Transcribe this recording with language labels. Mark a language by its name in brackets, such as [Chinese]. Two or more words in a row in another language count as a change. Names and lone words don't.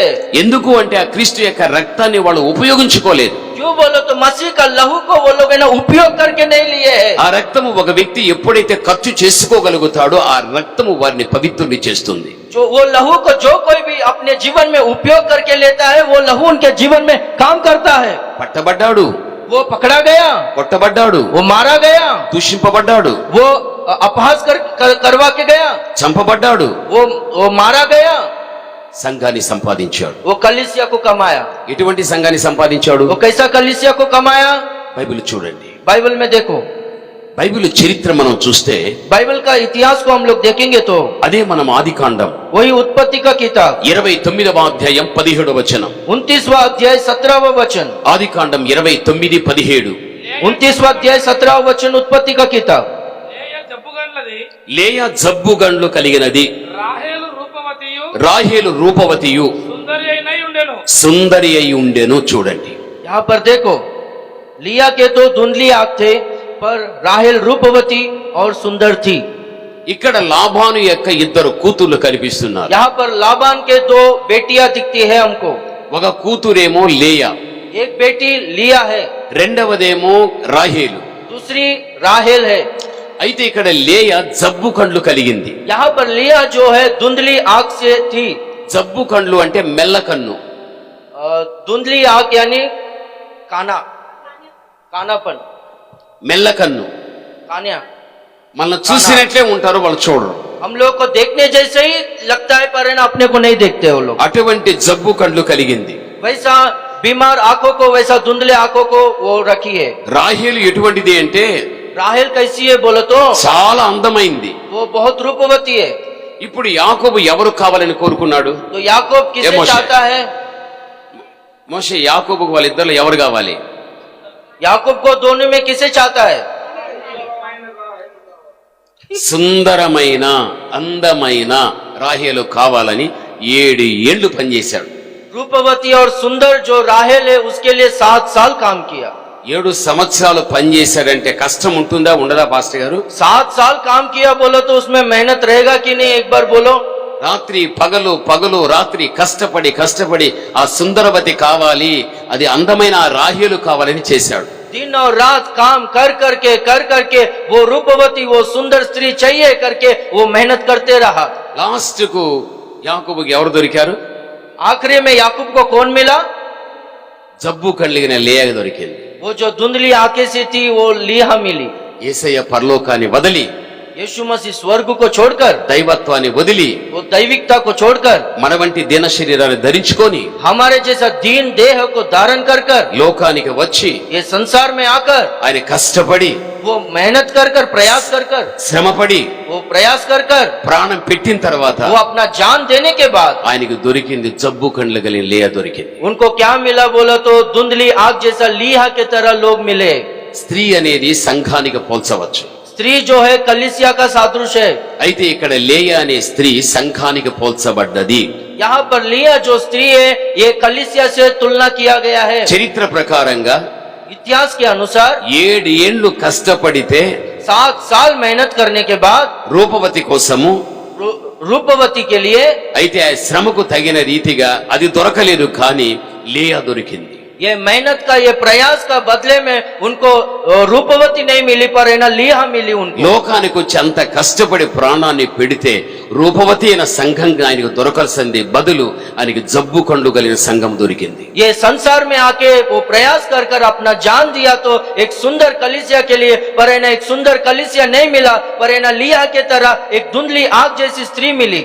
[Telugu] ఎందుకు అంటే ఆ క్రీస్తు యొక్క రక్తాన్ని వాళ్ళు ఉపయోగించుకోలేదు. [Hindi] क्यों बोलो तो मसीह का लहू को वो लोग है ना उपयोग करके नहीं लिए है। [Telugu] ఆ రక్తము ఒక వ్యక్తి ఎప్పుడైతే ఖర్చు చేసుకోగలుగుతాడో ఆ రక్తము వారిని పవిత్రుని చేస్తుంది. [Hindi] जो वो लहू को जो कोई भी अपने जीवन में उपयोग करके लेता है वो लहू उनके जीवन में काम करता है। [Telugu] పట్టబడ్డాడు, [Hindi] वो पकड़ा गया, [Telugu] కొట్టబడ్డాడు, [Hindi] वो मारा गया, [Telugu] దూషింపబడ్డాడు, [Hindi] वो अपहास करवा के गया, [Telugu] చంపబడ్డాడు, [Hindi] वो मारा गया, [Telugu] సంఘాన్ని సంపాదించాడు. [Hindi] वो कलीसिया को कमाया। [Telugu] ఎటువంటి సంఘాన్ని సంపాదించాడు? [Hindi] वो कैसा कलीसिया को कमाया? [Telugu] బైబిల్ చూడండి, [Hindi] बाइबल में देखो [Telugu] బైబిల్ చరిత్ర మనం చూస్తే [Hindi] बाइबल का इतिहास को हम लोग देखेंगे तो [Telugu] అదే మనం ఆదికాండం [Hindi] वही उत्पत्ति का किताब [Telugu] 29వ అధ్యాయం 17వ వచనం [Hindi] 29वां अध्याय 17वां वचन [Telugu] ఆదికాండం 29:17 [Hindi] 29वां अध्याय 17वां वचन उत्पत्ति का किताब [Telugu] లేయ జబ్బుగండ్లది లేయా జబ్బుగండ్లు కలిగినది రాహేలు రూపవతియు రాహేలు రూపవతియు సుందరి అయినై ఉండెను సుందరి అయి ఉండెను. చూడండి, [Hindi] यहाँ पर देखो, लिया के तो धुंधली आंख थे, पर राहेल रूपवती और सुंदर थी। [Telugu] ఇక్కడ లాబాను యొక్క ఇద్దరు కూతుర్లు కనిపిస్తున్నారు. [Hindi] यहाँ पर लाबान के दो बेटियां दिखती है हमको। [Telugu] ఒక కూతురేమో లేయా, [Hindi] एक बेटी लिया है, [Telugu] రెండవదేమో రాహేలు. [Hindi] दूसरी राहेल है। [Telugu] అయితే ఇక్కడ లేయా జబ్బు కండ్లు కలిగింది. [Hindi] यहाँ पर लिया जो है धुंधली आंख से थी। [Telugu] జబ్బు కండ్లు అంటే మెల్ల కన్ను. [Hindi] धुंधली आंख यानी काना, कानापन, [Telugu] మెల్ల కన్ను. [Hindi] कान्या। [Telugu] మన చూసినట్లే ఉంటారు, వాళ్ళు చూడరు. [Hindi] हम लोग को देखने जैसे ही लगता है, पर है ना अपने को नहीं देखते वो लोग। [Telugu] అటువంటి జబ్బు కండ్లు కలిగింది. [Hindi] वैसा बीमार आंखों को, वैसा धुंधले आंखों को वो रखी है। [Telugu] రాహేలు ఎటువంటిది అంటే [Hindi] राहेल कैसी है बोलो तो [Telugu] చాలా అందమైంది. [Hindi] वो बहुत रूपवती है। [Telugu] ఇప్పుడు యాకోబు ఎవరు కావాలని కోరుకున్నాడు? [Hindi] तो याकूब किसे मोशे। चाहता है? [Telugu] మోషే యాకోబుకు వాళ్ళిద్దరు ఎవరు కావాలి? [Hindi] याकूब को दोनों में किसे चाहता है? [Telugu] సుందరమైన అందమైన రాహేలు కావాలని 7 ఏళ్లు పనిచేశాడు. [Hindi] रूपवती और सुंदर जो राहेल है उसके लिए 7 साल काम किया। [Telugu] 7 సంవత్సరాలు పనిచేశాడంటే కష్టం ఉంటుందా ఉండదా పాస్టర్ గారు? [Hindi] 7 साल काम किया बोलो तो उसमें मेहनत रहेगा कि नहीं? एक बार बोलो। [Telugu] రాత్రి పగలు పగలు రాత్రి కష్టపడి కష్టపడి ఆ సుందరవతి కావాలి, అది అందమైన ఆ రాహేలు కావాలని చేశాడు. [Hindi] दिन और रात काम कर करके वो रूपवती, वो सुंदर स्त्री चाहिए करके वो मेहनत करते रहा। [Telugu] లాస్ట్ కు యాకోబుకి ఎవరు దొరికారు? [Hindi] आखिरी में याकूब को कौन मिला? [Telugu] జబ్బు కలిగిన లేయా దొరికింది. [Hindi] वो जो धुंधली आंखें से थी वो लिया मिली। [Telugu] యేసయ్య పరలోకాన్ని వదిలి, [Hindi] यीशु मसीह स्वर्ग को छोड़कर, [Telugu] దైవత్వాన్ని వదిలి, [Hindi] वो दैविकता को छोड़कर [Telugu] మన వంటి దిన శరీరాన్ని ధరించుకొని [Hindi] हमारे जैसा दीन देह को धारण कर [Telugu] లోకానికి వచ్చి [Hindi] ये संसार में आकर [Telugu] ఆయన కష్టపడి [Hindi] वो मेहनत कर प्रयास कर [Telugu] శ్రమపడి [Hindi] वो प्रयास कर [Telugu] ప్రాణం పెట్టిన తర్వాత [Hindi] वो अपना जान देने के बाद [Telugu] ఆయనకు దొరికింది జబ్బు కండ్లు కలిగిన లేయా దొరికింది. [Hindi] उनको क्या मिला बोला तो धुंधली आग जैसा लीहा के तरह लोग मिले। [Telugu] స్త్రీ అనేది సంఘానికి పోల్చవచ్చు. [Hindi] स्त्री जो है कलीसिया का सादृश है। [Telugu] అయితే ఇక్కడ లేయా అనే స్త్రీ సంఘానికి పోల్చబడ్డది. [Hindi] यहाँ पर लिया जो स्त्री है ये कलीसिया से तुलना किया गया है। [Telugu] చరిత్ర ప్రకారంగా [Hindi] इतिहास के अनुसार [Telugu] 7 ఏళ్లు కష్టపడితే [Hindi] 7 साल मेहनत करने के बाद [Telugu] రూపవతి కోసము, [Hindi] रूपवती के लिए, [Telugu] అయితే ఆ శ్రమకు తగిన రీతిగా అది దొరకలేదు, కానీ లేయా దొరికింది. [Hindi] ये मेहनत का ये प्रयास का बदले में उनको रूपवती नहीं मिली, पर है ना लिया मिली उनको। [Telugu] లోకానికి వచ్చి అంత కష్టపడి ప్రాణాన్ని పెడితే రూపవతి అయిన సంఘం ఆయనకు దొరకాల్సింది బదులు ఆయనకి జబ్బు కండు కలిగిన సంఘం దొరికింది. [Hindi] ये संसार में आके वो प्रयास कर अपना जान दिया तो एक सुंदर कलीसिया के लिए, पर है ना एक सुंदर कलीसिया नहीं मिला, पर है ना लिया के तरह एक धुंधली आग जैसी स्त्री मिली।